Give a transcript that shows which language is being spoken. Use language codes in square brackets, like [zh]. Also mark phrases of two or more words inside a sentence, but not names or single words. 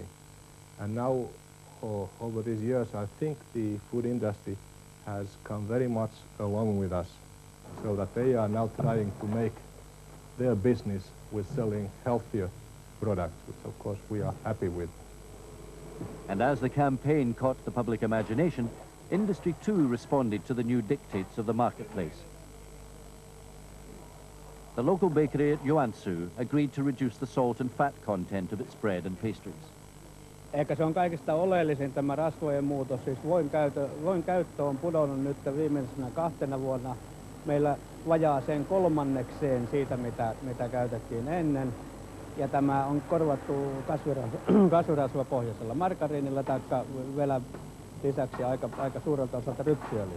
[en] And now, over these years, I think the food industry has come very much along with us, so that they are now trying to make their business with selling healthier products, which of course we are happy with. And as the campaign caught the public imagination, industry too responded to the new dictates of the marketplace. The local bakery at Joensuu agreed to reduce the salt and fat content of its bread and pastries. [fi] Ehkä se on kaikista oleellisin tämä rasvojen muutos. Siis voin käyttö on pudonnut nyt viimeisenä 2 vuonna meillä vajaaseen 1/3 siitä, mitä käytettiin ennen. Ja tämä on korvattu kasvirasvapohjaisella margariinilla tai vielä lisäksi aika suurelta osalta rypsiöljyllä.